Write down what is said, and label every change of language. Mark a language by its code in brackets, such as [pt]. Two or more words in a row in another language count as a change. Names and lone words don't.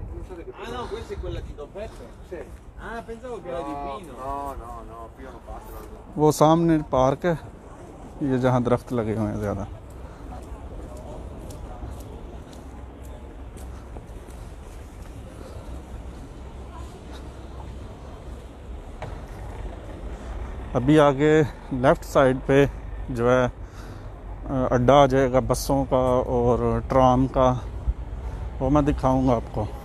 [it] Ah no, questa è quella di Don Peppe? Sì. Ah, pensavo che era di vino. No, qui non passa. [ur] وہ سامنے پارک ہے، یہ جہاں درخت لگے ہوئے ہیں زیادہ. ابھی آگے [en] left side [ur] پہ جو ہے اڈا آ جائے گا بسوں کا اور ٹرام کا، وہ میں دکھاؤں گا آپ کو.